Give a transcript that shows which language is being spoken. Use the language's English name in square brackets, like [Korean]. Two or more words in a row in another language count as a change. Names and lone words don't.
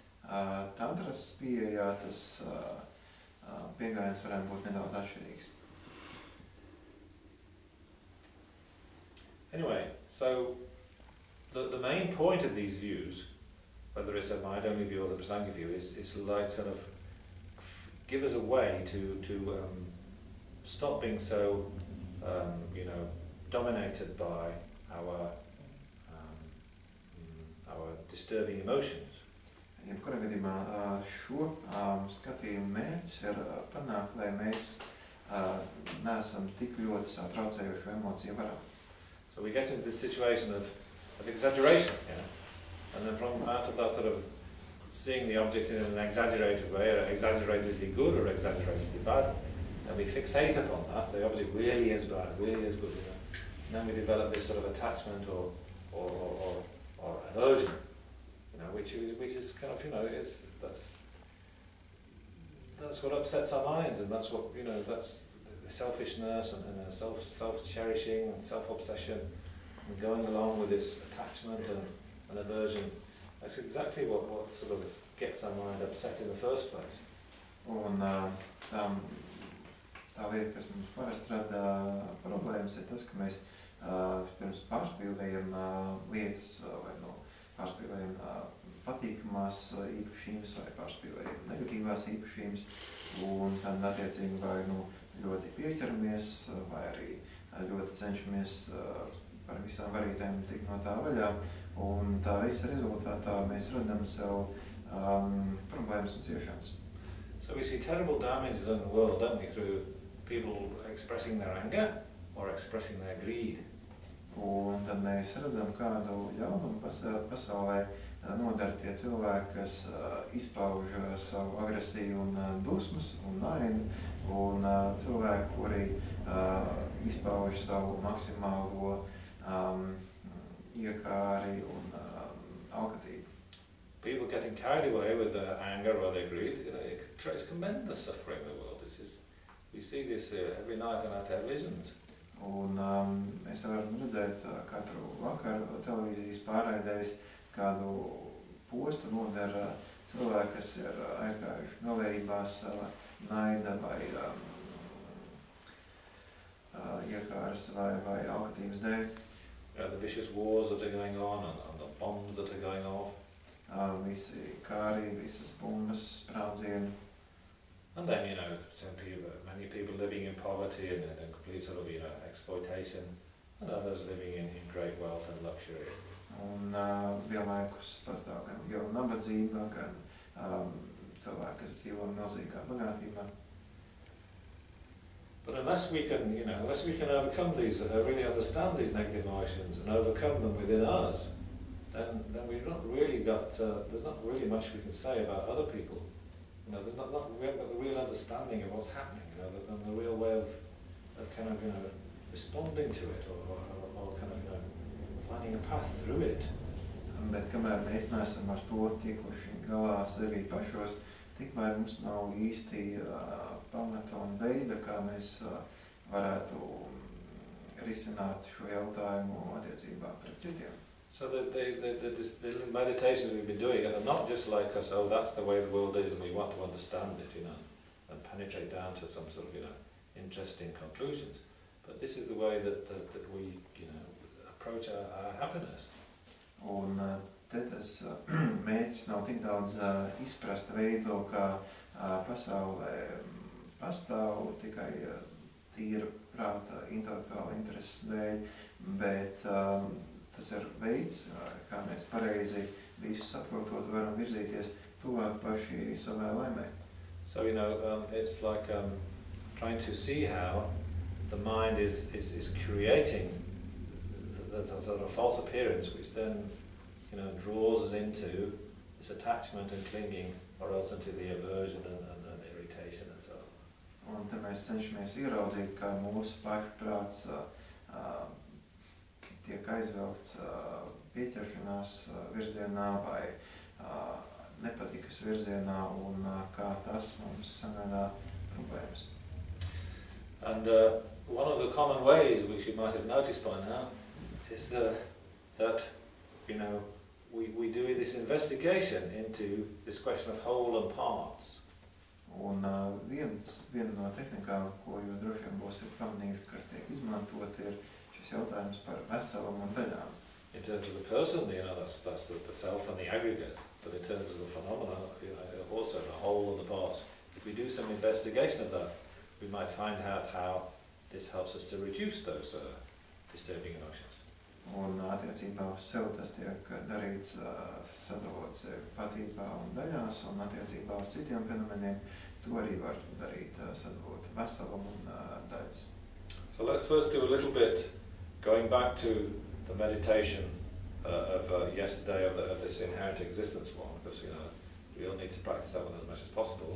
[Latvian] Tantras pieejā tas piegājiens varētu būt nedaudz atšķirīgs. [English] Anyway, so the main point of these views, whether it's a mind-only view or the Prasanga view, is like sort of give us a way to stop being so dominated by our disturbing emotions. [Latvian] Jebkurā gadījumā šo skatījumu mērķis ir panākt, lai mēs neesam tik ļoti satraucējošu emociju varā. [English] So we get into this situation of exaggeration, and then from out of that sort of seeing the object in an exaggerated way, or exaggeratedly good or exaggeratedly bad, and we fixate upon that, the object really is bad, really is good, and then we develop this sort of attachment or aversion, which is kind of, that's what upsets our minds, and that's what, that's the selfishness and self-cherishing and self-obsession, and going along with this attachment and aversion. That's exactly what sort of gets our mind upset in the first place. [Latvian] Un tā lieta, kas mums parasti rada problēmas, ir tas, ka mēs pirms pārspīlējam lietas vai pārspīlējam patīkamās īpašības vai pārspīlējam negatīvās īpašības, un tad attiecīgi vai ļoti pieķeramies vai arī ļoti cenšamies par visām varītēm tikt no tā vaļā, un tā visa rezultātā mēs radam sev problēmas un ciešanas. [English] So we see terrible damage in the world, don't we, through people expressing their anger or expressing their greed. [Latvian] Un tad mēs redzam, kādu ļaunumu pasaulē nodara tie cilvēki, kas izpauž savu agresiju un dusmas un naidu, un cilvēki, kuri izpauž savu maksimālo iekāri un alkatību. [English] People getting carried away with their anger or their greed, it creates tremendous suffering in the world. We see this every night on our televisions. [Latvian] Un mēs varam redzēt katru vakaru televīzijas pārraidēs kādu postu nodara cilvēki, kas ir aizgājuši galējībās naida vai iekāras vai alkatības dēļ. [English] The vicious wars that are going on and the bombs that are going off. [Latvian] Visi kāri, visas bumbas, sprādzieni. [English] And then, many people living in poverty and complete sort of, exploitation, and others living in great wealth and luxury. [Latvian] Un vienlaikus pastāv gan liela nabadzība, gan cilvēki, kas dzīvo milzīgā bagātībā. [English] But unless we can overcome these, really understand these negative emotions and overcome them within us, then we've not really got, there's not really much we can say about other people. We haven't got the real understanding of what's happening, and the real way of kind of, responding to it or kind of, finding a path through it. [Latvian] Bet kamēr mēs neesam ar to tikuši galā sevi pašos, tikmēr mums nav īsti pamata un veida, kā mēs varētu risināt šo jautājumu attiecībā pret citiem. [English] So the meditations we've been doing are not just like us, that's the way the world is and we want to understand it, and penetrate down to some sort of, interesting conclusions. But this is the way that we, approach our happiness. [Latvian] Un te tas mērķis nav tik daudz izprast veidu, kā pasaulē pastāv tikai tīra prāta intelektuāla intereses dēļ, bet tas ir veids, kā mēs pareizi visu saprotot varam virzīties tuvāk paši savai laimē. [English] So, it's like trying to see how the mind is creating the sort of false appearance, which then, draws us into this attachment and clinging, or else into the aversion and irritation and so on. [Latvian] Un te mēs cenšamies ieraudzīt, kā mūsu pašu prāts tiek aizvelkts pieķeršanās virzienā vai nepatikas virzienā, un kā tas mums sagādā problēmas. [English] And one of the common ways, which you might have noticed by now, is that, we do this investigation into this question of whole and parts. [Latvian] Un viena no tehnikām, ko jūs droši vien būsiet pamanījuši, kas tiek izmantot, ir šis jautājums par veselumu un daļām. [English] In terms of the person, that's the self and the aggregate. But in terms of the phenomena, also the whole and the parts. If we do some investigation of that, we might find out how this helps us to reduce those disturbing emotions. [Latvian] Un attiecībā uz sevi tas tiek darīts sadalot sevi patībā un daļās, un attiecībā uz citiem fenomeniem to arī var darīt sadalot veselumu un daļas. [English] So let's first do a little bit going back to the meditation of yesterday of this inherent existence one, because we all need to practice that one as much as possible.